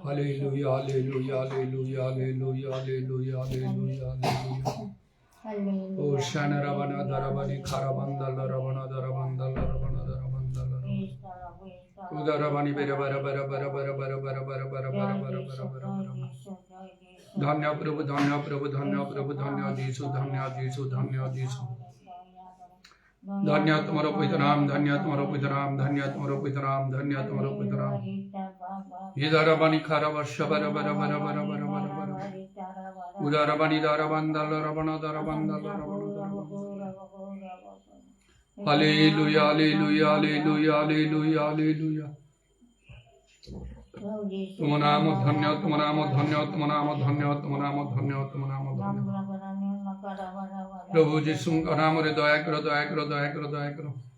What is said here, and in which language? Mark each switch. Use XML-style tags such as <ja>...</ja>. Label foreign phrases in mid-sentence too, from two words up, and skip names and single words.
<en>Hallelujah, hallelujah, hallelujah, hallelujah, hallelujah, hallelujah, hallelujah. Oh, Shana Ravana Daravani Karabandala Ravana Daravandala Ravana Daravandala Udaravani Bara Bara Bara Bara Bara Bara Bara Bara Bara Bara Bara Bara Bara</en> <hi>धन्य प्रभु धन्य प्रभु धन्य प्रभु धन्य जीसु धन्य जीसु धन्य जीसु धन्य तुम्हारो पवित्र नाम धन्य तुम्हारो पवित्र नाम धन्य तुम्हारो पवित्र नाम धन्य तुम्हारो पवित्र नाम इधरबनी खरवश बर बर बर बर बर बर बर उदरबनी दरबंदल रबन दरबंदल हालेलुया हालेलुया हालेलुया हालेलुया हालेलुया तुम नाम धन्य तुम नाम धन्य तुम नाम धन्य तुम नाम धन्य तुम नाम धन्य प्रभु यीशु का नाम रे दया करो दया करो दया करो दया करो</hi>